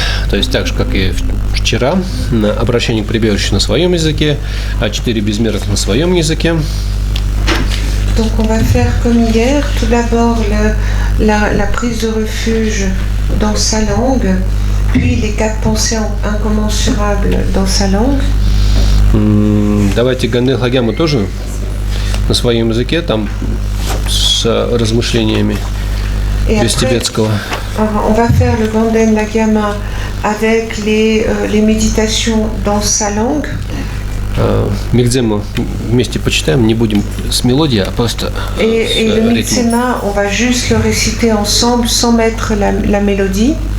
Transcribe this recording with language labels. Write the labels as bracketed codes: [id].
[ru] То есть так же, как и вчера, на обращение к прибежищу на своем языке, а 4 безмерных на своем языке. [fr] Donc on va faire comme hier, tout d'abord la prise de refuge dans sa langue, puis les 4 pensées incommensurables dans sa langue. [ru] Давайте Гандель Хагяму тоже на своем языке, там с размышлениями без тибетского. [fr] On va faire le Ganden Lagama avec les méditations dans sa langue. [ru] Мигдзему вместе почитаем, не будем с мелодией, а просто [fr] Et le [ru] ритмом. [fr] Mitsema, on va juste le réciter ensemble sans mettre la mélodie.